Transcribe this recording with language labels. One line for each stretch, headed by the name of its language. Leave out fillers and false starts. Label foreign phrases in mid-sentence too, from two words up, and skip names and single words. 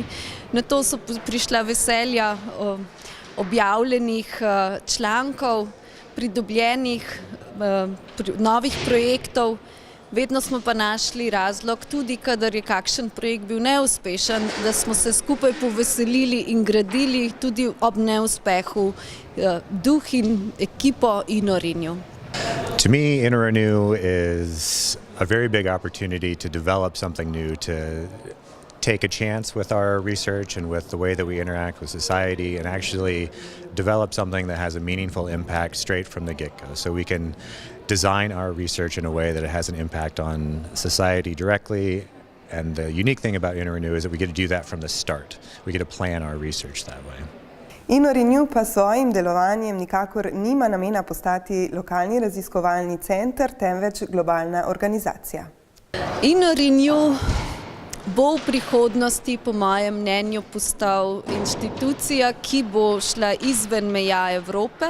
Slovenian: Na to so prišla veselja objavljenih člankov, pridobljenih novih projektov. Vedno smo pa našli razlog, tudi kadar je kakšen projekt bil neuspešen, da smo se skupaj poveselili in gradili tudi ob neuspehu duh in ekipo InnoRenew.
English: To me, InnoRenew is a very big opportunity to develop something new, to take a chance with our research and with the way that we interact with society and actually develop something that has a meaningful impact straight from the get-go. So we can design our research in a way that it has an impact on society directly. And the unique thing about InnoRenew is that we get to do that from the start. We get to plan our research that way.
Slovenian: InnoRenew pa s svojim delovanjem nikakor nima namena postati lokalni raziskovalni center, temveč globalna organizacija. InnoRenew bo v prihodnosti, po mojem mnenju, postal inštitucija, ki bo šla izven meja Evrope.